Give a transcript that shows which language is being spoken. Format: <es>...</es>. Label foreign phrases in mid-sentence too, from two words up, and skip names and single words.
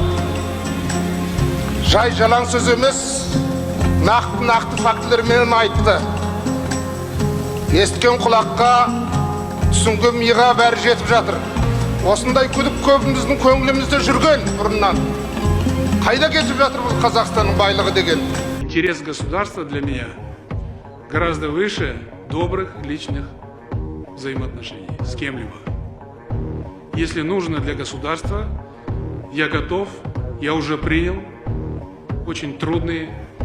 <kk>Жай жалаң сөз емес, нақты фактілермен айтты. Естіген құлаққа, түсінген миға бәрі жетіп жатыр. Осындай күдік көбіміздің көңілімізде жүрген бұрыннан. Қайда кетіп жатыр бұл Қазақстанның байлығы деген?</kk> <ru>Интерес государства для меня гораздо выше добрых личных взаимоотношений с кем-либо. Если нужно для государства, я готов, я уже принял очень трудные решения.</ru>